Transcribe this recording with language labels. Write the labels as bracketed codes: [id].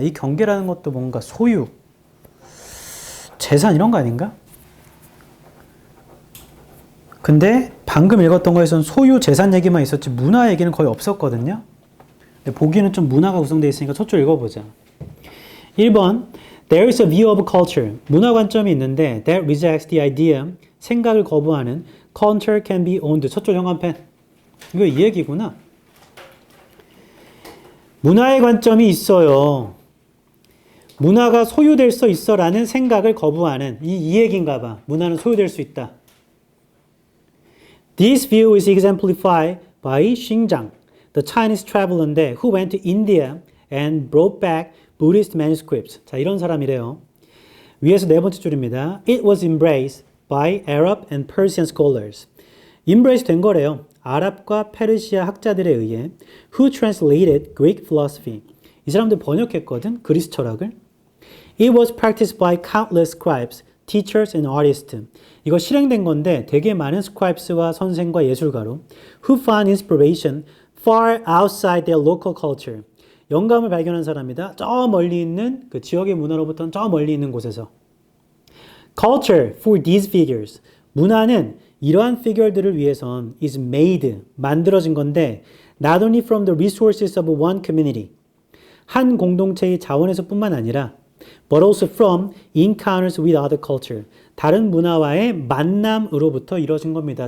[ko] 이 경계라는 것도 뭔가 소유, 재산 이런 거 아닌가? 근데 방금 읽었던 거에서는 소유, 재산 얘기만 있었지 문화 얘기는 거의 없었거든요. 근데 보기에는 좀 문화가 구성되어 있으니까 저쪽 읽어보자. 1번. [en] There is a view of culture. [ko] 문화 관점이 있는데 [en] that rejects the idea. [ko] 생각을 거부하는 [en] culture can be owned. [ko] 저쪽 형광펜. 이거 이 얘기구나. 문화의 관점이 있어요. 문화가 소유될 수 있어라는 생각을 거부하는 이 얘기인가 봐. 문화는 소유될 수 있다. [en] This view is exemplified by Xinjiang, the Chinese traveler who went to India and brought back Buddhist manuscripts. [ko] 자, 이런 사람이래요. 위에서 네 번째 줄입니다. [en] It was embraced by Arab and Persian scholars. [ko] embrace 된 거래요. 아랍과 페르시아 학자들에 의해 [en] who translated Greek philosophy. [ko] 이 사람들 번역했거든. 그리스 철학을. [en] It was practiced by countless scribes, teachers and artists. [ko] 이거 실행된 건데 되게 많은 scribes와 선생과 예술가로 [en] who found inspiration far outside their local culture. [ko] 영감을 발견한 사람이다. 저 멀리 있는 그 지역의 문화로부터는 저 멀리 있는 곳에서. [en] Culture for these figures. [ko] 문화는 이러한 피규어들을 위해선 [en] is made, [ko] 만들어진 건데 [en] not only from the resources of one community, [ko] 한 공동체의 자원에서 뿐만 아니라 [en] but also from encounters with other culture, [ko] 다른 문화와의 만남으로부터 이루어진 겁니다.